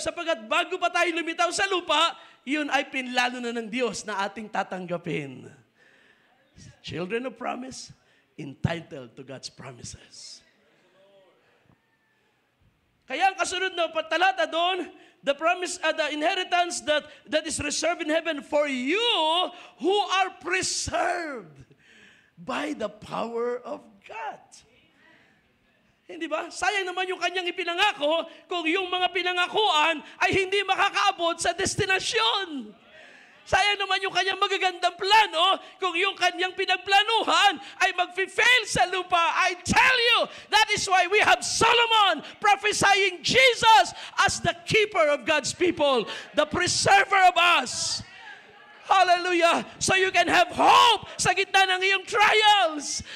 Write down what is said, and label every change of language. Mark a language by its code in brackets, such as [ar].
[tl] Sapagat bago pa tayo lumitaw sa lupa, yun ay pinlano na ng Diyos na ating tatanggapin. [en] Children of promise, entitled to God's promises. [tl] Kaya ang kasunod na talata doon, [en] the promise, the inheritance that is reserved in heaven for you who are preserved by the power of God. [tl] Hindi ba? Sayang naman yung kanyang ipinangako kung yung mga pinangakuan ay hindi makakaabot sa destinasyon. Sayang naman yung kanyang magagandang plano kung yung kanyang pinagplanuhan ay mag-fail sa lupa. [en] I tell you, that is why we have Solomon prophesying Jesus as the keeper of God's people, the preserver of us. Hallelujah. Hallelujah! So you can have hope [tl] sa gitna ng iyong [en] trials.